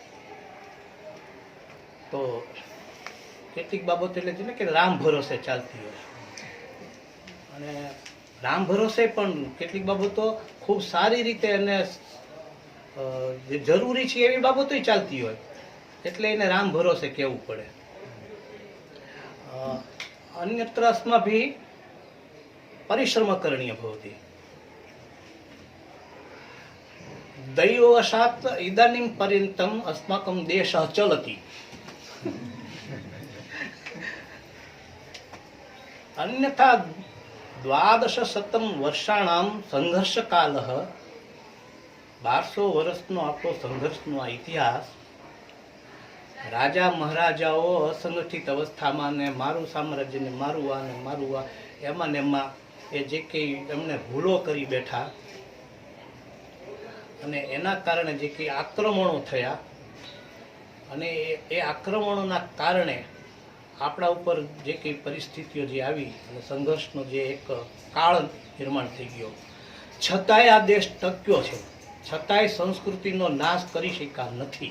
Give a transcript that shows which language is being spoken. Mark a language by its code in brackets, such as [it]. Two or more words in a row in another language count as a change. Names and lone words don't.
[gu] તો કેટલીક બાબતો એટલે છે ને કે રામ ભરોસે ચાલતી હોય અને રામ ભરોસે પણ કેટલીક બાબતો ખૂબ સારી રીતે અને જે જરૂરી છે એવી બાબતો ચાલતી હોય એટલે એને રામ ભરોસે કહેવું પડે। [sa] अन्यत्र अस्माभिः परिश्रम करणीयः भवति। दैववशात् इदानीं पर्यन्तम् अस्माकं देशः चलति। अन्यथा 1200 वर्षाणां संघर्षकालः [gu] 1200 વર્ષનો આપણો સંઘર્ષનો આ ઇતિહાસ રાજા મહારાજાઓ અસંગઠિત અવસ્થામાં ને મારું સામ્રાજ્ય ને મારું આ એમાં ને એમાં એ જે કંઈ એમને ભૂલો કરી બેઠા અને એના કારણે જે કંઈ આક્રમણો થયા અને એ આક્રમણોના કારણે આપણા ઉપર જે કંઈ પરિસ્થિતિઓ જે આવી અને સંઘર્ષનો જે એક કાળ નિર્માણ થઈ ગયો, છતાંય આ દેશ ટક્યો છે, છતાંય સંસ્કૃતિનો નાશ કરી શક્યા નથી।